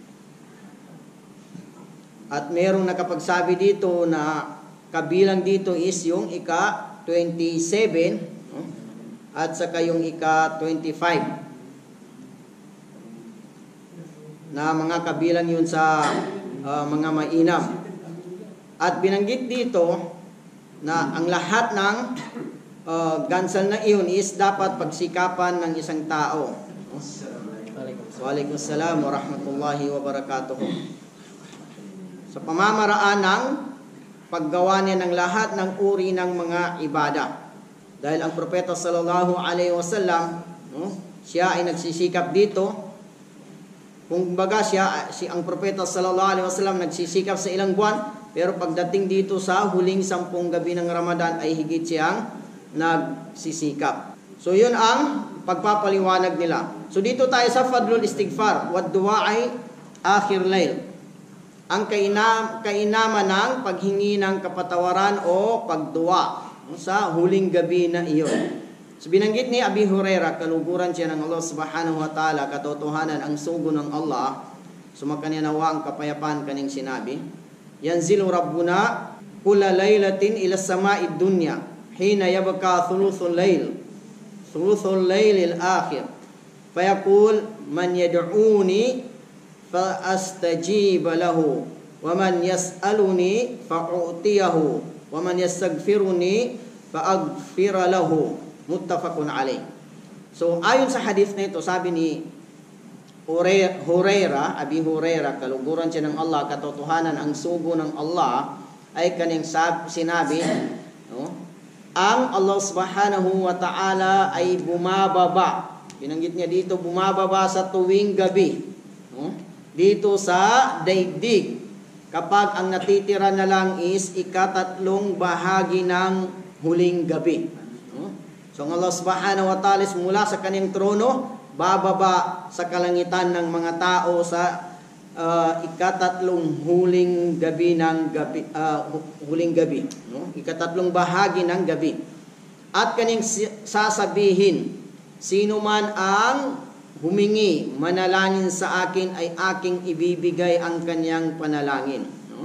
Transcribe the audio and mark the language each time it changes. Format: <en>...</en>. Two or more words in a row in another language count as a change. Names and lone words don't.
<tl>At merong nakapagsabi dito na kabilang dito is yung ika-27 at saka yung ika-25 na mga kabilang yun sa mga mainam. At binanggit dito na ang lahat ng gansal na iyon is dapat pagsikapan ng isang tao.</tl> <ar>وعليكم السلام ورحمة الله وبركاته.</ar> <tl>Sa pamamaraan ng paggawa niya ng lahat ng uri ng mga ibada. Dahil ang propeta</tl> <ar>صلى الله عليه وسلم,</ar> <tl>siya ay nagsisikap dito. Kung baga ang propeta</tl> <ar>صلى الله عليه وسلم</ar> <tl>nagsisikap sa ilang buwan, pero pagdating dito sa huling 10 gabi ng Ramadan ay higit siyang nagsisikap. So yun ang pagpapaliwanag nila.</tl> <ar>So</ar> <tl>dito tayo sa</tl> <ar>فضل الاستغفار والدعاء آخر الليل.</ar> <tl>Ang kainaman ng paghingi ng kapatawaran o pagduwa sa huling gabi na iyon. So binanggit ni Abi Hurairah, kaluguran siya ng Allah</tl> <ar>سبحانه وتعالى,</ar> <tl>katotohanan ang sugo ng Allah, sumakanya nawa ang kapayapaan kaning sinabi,</tl> <ar>ينزل ربنا كل ليلة إلى السماء الدنيا حين يبقى ثلث الليل الآخر فيقول من يدعوني فأستجيب له ومن يسألني فأعطيه ومن يستغفرني فأغفر له متفق عليه.</ar> <tl>So ayon sa hadith na ito, sabi ni Abi Huraira, kaluguran siya ng Allah, katotohanan ang sugo ng Allah ay kanyang sinabi, no? Ang Allah</tl> <ar>سبحانه وتعالى</ar> <tl>ay bumababa. Binanggit niya dito, bumababa sa tuwing gabi, no? Dito sa daigdig, kapag ang natitira na lang is ikatatlong bahagi ng huling gabi, no? So ang Allah</tl> <ar>سبحانه وتعالى</ar> <tl>mula sa kanyang trono, bababa sa kalangitan ng mga tao sa ikatatlong huling gabi ng huling gabi, no? Ikatatlong bahagi ng gabi. At kanyang sasabihin, sino man ang humingi, manalangin sa akin, ay aking ibibigay ang kanyang panalangin, no?</tl>